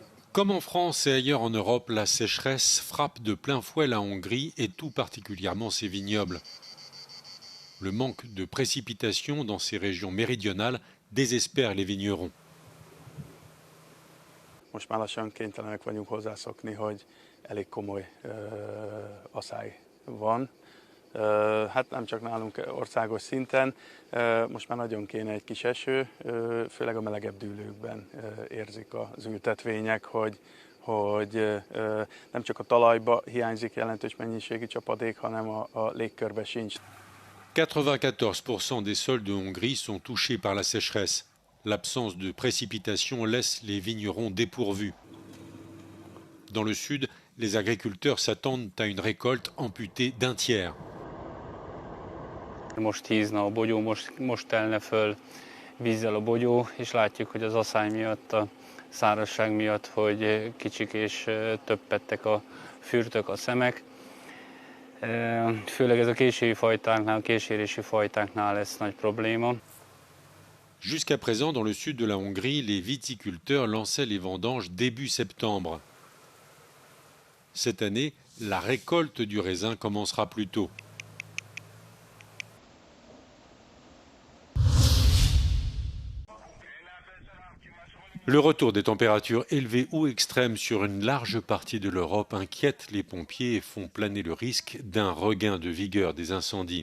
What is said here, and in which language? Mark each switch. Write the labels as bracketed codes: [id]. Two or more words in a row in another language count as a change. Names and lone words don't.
[fr] Comme en France et ailleurs en Europe, la sécheresse frappe de plein fouet la Hongrie et tout particulièrement ses vignobles. Le manque de précipitations dans ces régions méridionales désespère les vignerons. [hu] Most már lassan kénytelenek vagyunk hozzászokni, hogy elég komoly asszály van. Hát nem csak nálunk országos szinten, most már nagyon kéne egy kis eső, főleg a melegebb dűlőkben érzik az ültetvények, hogy nem csak a talajba hiányzik jelentős mennyiségű csapadék, hanem a légkörbe sincs. [fr] 94% des sols de Hongrie sont touchés par la sécheresse. L'absence de précipitations laisse les vignerons dépourvus. Dans le sud, les agriculteurs s'attendent à une récolte amputée d'un tiers. [hu] Most hízna a bogyó, most telne föl vízzel a bogyó, és látjuk, hogy az asszály miatt, a szárazság miatt, hogy kicsik és többettek a fürtök, a szemek. Főleg ez a késői fajtáknál, a késérési fajtáknál lesz nagy probléma. [fr] Jusqu'à présent, dans le sud de la Hongrie, les viticulteurs lançaient les vendanges début septembre. Cette année, la récolte du raisin commencera plus tôt. Le retour des températures élevées ou extrêmes sur une large partie de l'Europe inquiète les pompiers et font planer le risque d'un regain de vigueur des incendies.